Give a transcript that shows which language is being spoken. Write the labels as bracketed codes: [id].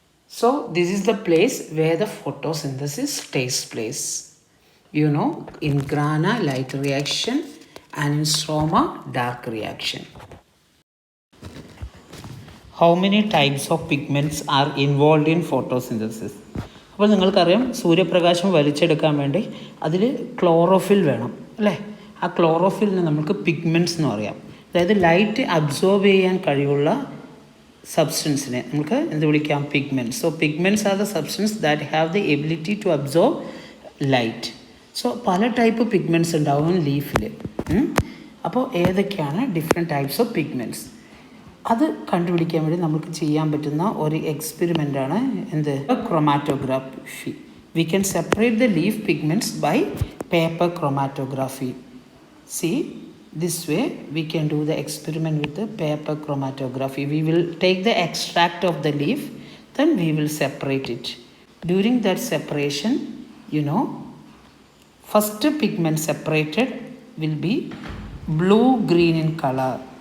[en] So this is the place where the photosynthesis takes place. You know, in grana, light reaction, and in stroma, dark reaction. How many types of pigments are involved in photosynthesis? [ml] അപ്പോൾ നിങ്ങൾക്കറിയാം സൂര്യപ്രകാശം വലിച്ചെടുക്കാൻ വേണ്ടി അതിൽ chlorophyll വേണം അല്ലേ? ആ ക്ലോറോഫിലിനെ നമുക്ക് pigments എന്ന് പറയാം. അതായത് ലൈറ്റ് അബ്സോർബ് ചെയ്യാൻ കഴിവുള്ള സബ്സ്റ്റൻസിനെ നമുക്ക് എന്ത് വിളിക്കാം? Pigments. [en] So pigments are the substance that have the ability to absorb light. [ml] So പല ടൈപ്പ് പിഗ്മെൻറ്റ്സ് ഉണ്ടാവും ലീഫിൽ. അപ്പോൾ ഏതൊക്കെയാണ് ഡിഫറെൻറ്റ് ടൈപ്സ് ഓഫ് പിഗ്മെൻറ്റ്സ്? അത് കണ്ടുപിടിക്കാൻ വേണ്ടി നമുക്ക് ചെയ്യാൻ പറ്റുന്ന ഒരു എക്സ്പെരിമെൻ്റാണ് എന്ത്? [en] Chromatography. We can separate the leaf pigments by paper chromatography. See, this way we can do the experiment with the paper chromatography. We will take the extract of the leaf, then we will separate it. During that separation, you know, first pigment separated will be blue-green in color.